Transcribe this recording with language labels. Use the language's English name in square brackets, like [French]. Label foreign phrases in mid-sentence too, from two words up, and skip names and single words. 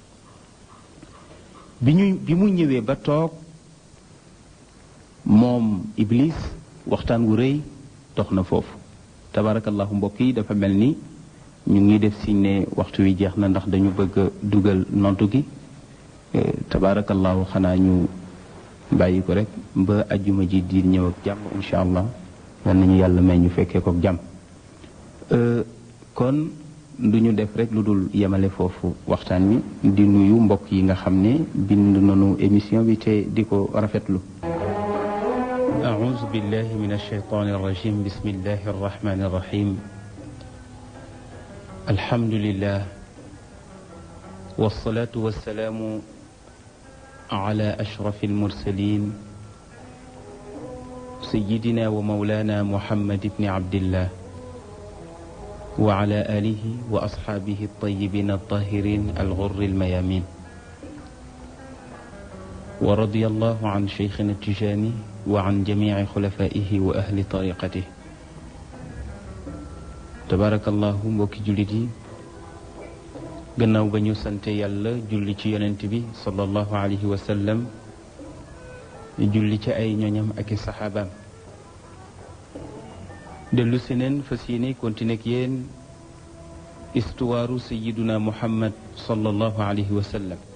[Wolof] bi mu ñëwee ba toog moom Iblis waxtaan wu rëy dox na foofu tabarakallahu mbokk yi dafa mel ni ñu ngi def siñ ne waxtu wi jeex na ndax dañu bëgg a dugal noddu gi tabarakallahu xanaa ñu bàyyi ko rek ba ajjuma ji di ñëw ak jàmm [Arabic] إن شاء الله [Wolof] yal nañu yàlla may ñu fekkee ko ak jàmm kon du ñu def rek lu dul yemale foofu waxtaan wi di nuyu mbokk yi nga xam ne bind nañu émission bi te di ko rafetlu [Arabic] أعوذ بالله من الشيطان الرجيم بسم الله الرحمن الرحيم الحمد لله والصلاة والسلام على أشرف المرسلين سيدنا ومولانا محمد بن عبد الله وعلى آله وأصحابه الطيبين الطاهرين الغر الميامين ورضي الله عن شيخنا التجاني وعن جميع خلفائه وأهل طريقته تبارك الله [Wolof] mbokki jullit yi gannaaw ba ñu sante yàlla julli ci yonent bi [Arabic] صلى الله عليه وسلم [Wolof] julli ci ay ñoñam ak i saxaabaam dellu si neen fas yéene continuer ak yéen istuwaaru sayiduna muhammad [Arabic] صلى الله عليه وسلم